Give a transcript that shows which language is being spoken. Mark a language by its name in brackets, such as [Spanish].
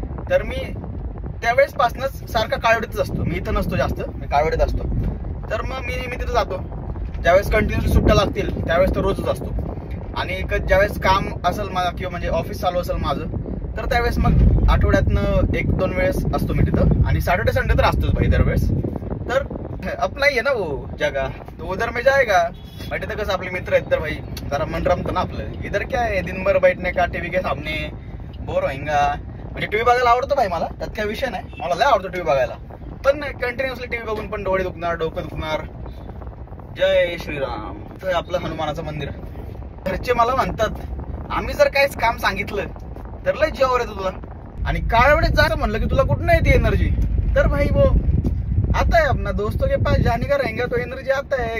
[Marathi] तर मी त्यावेळेस पासूनच सारखा काळवडीतच असतो, मी इथं नसतो जास्त, मी काळवडीत असतो। तर मग मी तिथं जातो, ज्यावेळेस कंटिन्युअसली सुट्ट्या लागतील त्यावेळेस तर रोजच असतो। आणि ज्यावेळेस काम असेल माझं किंवा म्हणजे ऑफिस चालू असेल माझं, तर त्यावेळेस मग आठवड्यातनं 1-2 वेळेस असतो मी तिथं। आणि सॅटर्डे संडे तर असतोच भाई दरवेळेस। [Hindi] तर अपना ही है ना वो जगह, तो उधर में जाएगा। [Marathi] बट इथं कसं आपले मित्र आहेत तर भाई जरा मन रमतं ना आपलं। [Hindi] इधर क्या है, दिन भर बैठने का टीव्ही के सामने, बोर होईंगा। [Marathi] म्हणजे टीव्ही बघायला आवडतो भाई मला, त्यात काय विषय नाही, मला लय आवडतो टीव्ही बघायला। पण कंटिन्युअसली टीव्ही बघून पण डोळे दुखणार, डोकं दुखणार। जय श्रीराम। तर आपलं हनुमानाचं मंदिर। घरचे मला म्हणतात, आम्ही जर काहीच काम सांगितलं तर लय जीवावर येतो तुला, आणि काळवडीत जायचं म्हणलं की तुला कुठं येते एनर्जी? [Hindi] तर भाई वो आता है अपना, दोस्तों के पास जाने का रहेंगे तो एनर्जी आता है।